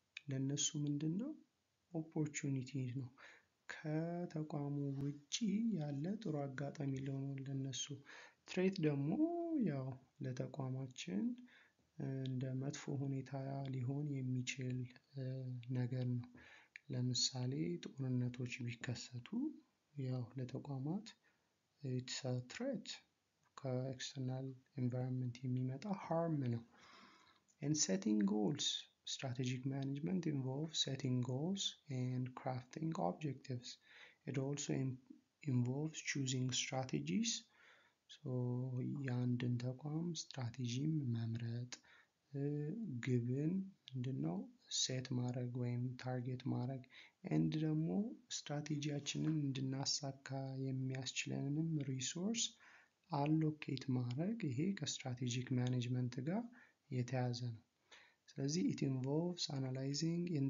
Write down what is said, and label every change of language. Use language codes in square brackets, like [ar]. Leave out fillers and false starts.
[am] ለነሱ ምንድነው ኦፖርቹኒቲ ነው። ከተቋሙ ውጪ ያለ ጥሩ አጋጣሚ ሊሆን ለነሱ። ትሬት ደግሞ ያው ለተቋማችን እንደ መጥፎ ሁኔታ ሊሆን የሚችል ነገር ነው። ለምሳሌ ጦርነቶች ቢከሰቱ ያው ለተቋማት [en] it's a threat [am] ከኤክስተርናል ኤንቫይሮንመንት የሚመጣ [en] harm ነው። and setting goals strategic management involves setting goals and crafting objectives. It also involves choosing strategies. [am] so የአንድን ተቋም ስትራቴጂም መምረጥ ግብን ምንድነው ሴት ማድረግ ወይም ታርጌት ማድረግ ኤንድ ደግሞ ስትራቴጂያችንን እንድናሳካ የሚያስችለንም ሪሶርስ አሎኬት ማድረግ ይሄ ከስትራቴጂክ ማኔጅመንት ጋር የተያዘ ነው። ስለዚህ [en] it involves analyzing